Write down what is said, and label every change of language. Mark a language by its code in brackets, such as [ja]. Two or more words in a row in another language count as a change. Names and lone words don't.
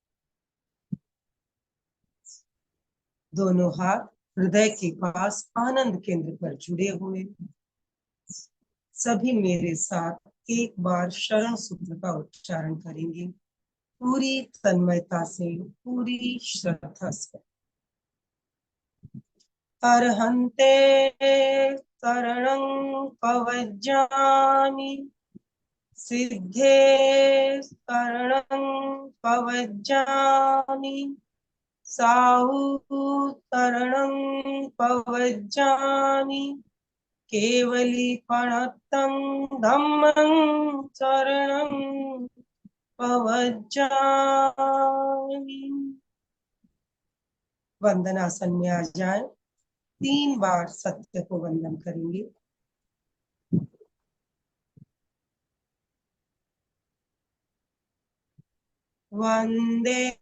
[hi] दोनों हाथ हृदय के पास आनंद केंद्र पर जुड़े हुए। सभी मेरे साथ एक बार शरण सूत्र का उच्चारण करेंगे पूरी तन्मयता से, पूरी श्रद्धा से। [pra] अर्हन्ते शरणं पवज्जामि, सिद्धे शरणं पवज्जामि, साहु शरणं पवज्जामि, केवलीपणतं धम्मं शरणं पवज्जामि। [hi] वंदनासन में आ जाए, 3 बार सत्य को वंदन करेंगे। वंदे